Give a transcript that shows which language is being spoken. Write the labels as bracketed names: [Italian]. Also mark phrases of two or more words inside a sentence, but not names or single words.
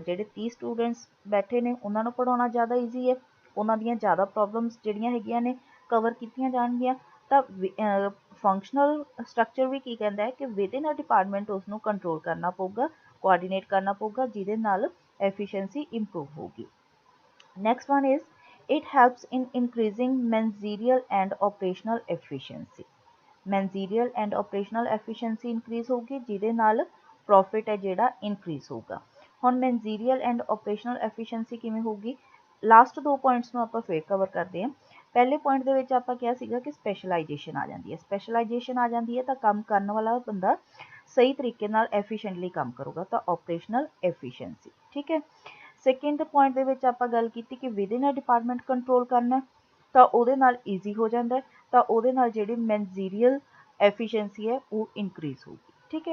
[Punjabi] ਜਿਹੜੇ 30 ਸਟੂਡੈਂਟਸ ਬੈਠੇ ਨੇ ਉਹਨਾਂ ਨੂੰ ਪੜ੍ਹਾਉਣਾ ਜ਼ਿਆਦਾ ਈਜ਼ੀ ਹੈ, ਉਹਨਾਂ ਦੀਆਂ ਜ਼ਿਆਦਾ ਪ੍ਰੋਬਲਮਸ ਜਿਹੜੀਆਂ ਹੈਗੀਆਂ ਨੇ ਕਵਰ ਕੀਤੀਆਂ ਜਾਣਗੀਆਂ। ਤਾਂ [English] functional structure [Punjabi] ਵੀ ਕੀ ਕਹਿੰਦਾ ਹੈ ਕਿ [English] within a department [Punjabi] ਉਸ ਨੂੰ ਕੰਟਰੋਲ ਕਰਨਾ ਪਊਗਾ, ਕੋਆਰਡੀਨੇਟ ਕਰਨਾ ਪਊਗਾ, ਜਿਹਦੇ ਨਾਲ [English] efficiency improve [Punjabi] ਹੋਊਗੀ। [English] Next one is it helps in increasing managerial and operational efficiency. Managerial and operational efficiency increase [Punjabi] ਹੋगी, ਜਿਹਦੇ ਨਾਲ profit ਹੈ ਜਿਹੜਾ increase ਹੋਊਗਾ। ਹੁਣ [English] managerial and operational efficiency [Punjabi] ਕਿਵੇਂ ਹੋਊਗੀ? ਲਾਸਟ ਦੋ ਪੁਆਇੰਟਸ ਨੂੰ ਆਪਾਂ ਫੇਰ ਕਵਰ ਕਰਦੇ ਹਾਂ। ਪਹਿਲੇ ਪੁਆਇੰਟ ਦੇ ਵਿੱਚ ਆਪਾਂ ਕਿਹਾ ਸੀਗਾ ਕਿ ਸਪੈਸ਼ਲਾਈਜੇਸ਼ਨ ਆ ਜਾਂਦੀ ਹੈ। ਸਪੈਸ਼ਲਾਈਜੇਸ਼ਨ ਆ ਜਾਂਦੀ ਹੈ ਤਾਂ ਕੰਮ ਕਰਨ ਵਾਲਾ ਬੰਦਾ ਸਹੀ ਤਰੀਕੇ ਨਾਲ ਐਫੀਸ਼ੀਐਂਟਲੀ ਕੰਮ ਕਰੂਗਾ, ਤਾਂ [English] operational efficiency, [Punjabi] ਠੀਕ ਹੈ। [English] second point [Punjabi] ਦੇ ਵਿੱਚ ਆਪਾਂ ਗੱਲ ਕੀਤੀ ਕਿ [English] within a department control [Punjabi] ਕਰਨਾ, ਤਾਂ ਉਹਦੇ ਨਾਲ ਈਜ਼ੀ ਹੋ ਜਾਂਦਾ, ਤਾਂ ਉਹਦੇ ਨਾਲ ਜਿਹੜੀ [English] managerial efficiency [Punjabi] ਹੈ ਉਹ ਇਨਕਰੀਜ਼ ਹੋਊਗੀ, ਠੀਕ ਹੈ।